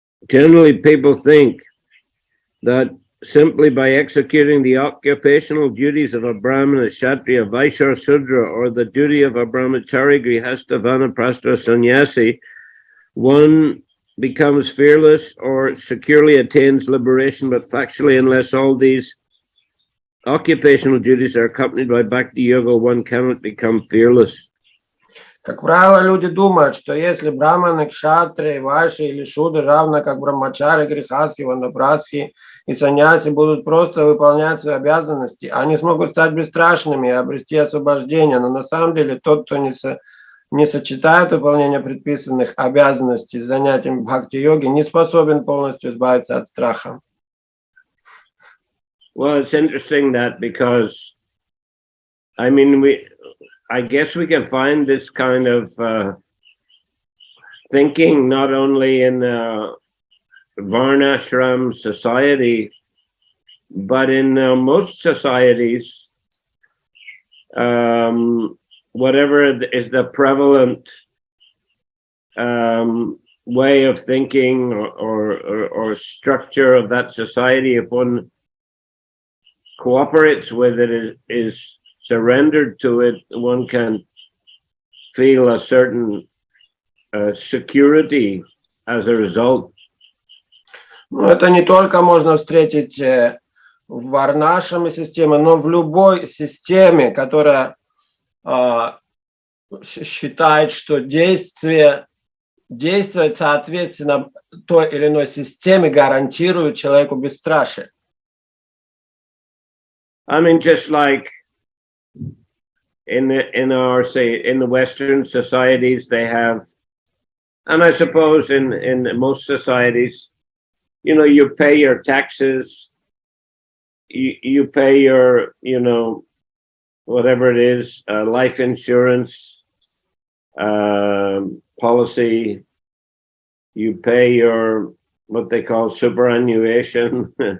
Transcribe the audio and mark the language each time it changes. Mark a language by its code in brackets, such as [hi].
[en] Generally, people think that simply by executing the occupational duties of a Brahmana, Kshatriya, Vaishya, or Sudra, or the duty of a Brahmachari, Grihastha, Vanaprastha, or Sannyasi, one becomes fearless or securely attains liberation, but factually, unless all these occupational duties are accompanied by Bhakti Yoga, one cannot become fearless. [ru] Как правило, люди думают, что если браманы, кшатри, вайши или шудры, равно как брамачари, грехаски, ванапрасхи и саньяси, будут просто выполнять свои обязанности, они смогут стать бесстрашными и обрести освобождение. Но на самом деле тот, кто не сочетает выполнение предписанных обязанностей с занятием бхакти-йоги, не способен полностью избавиться от страха. [en] Well, it's interesting that because, I mean, I guess we can find this kind of thinking not only in Varnashram society, but in most societies, whatever is the prevalent way of thinking or structure of that society, if one cooperates with it, is surrendered to it, one can feel a certain security as a result. [ru] Ну, это не только можно встретить в варнашраме системе, но в любой системе, которая считает, что действовать соответственно той или иной системе гарантирует человеку бесстрашие. [en] I mean, just like in the Western societies, they have, and I suppose in most societies, you know, you pay your taxes, you pay your, you know, whatever it is, life insurance policy, you pay your, what they call superannuation.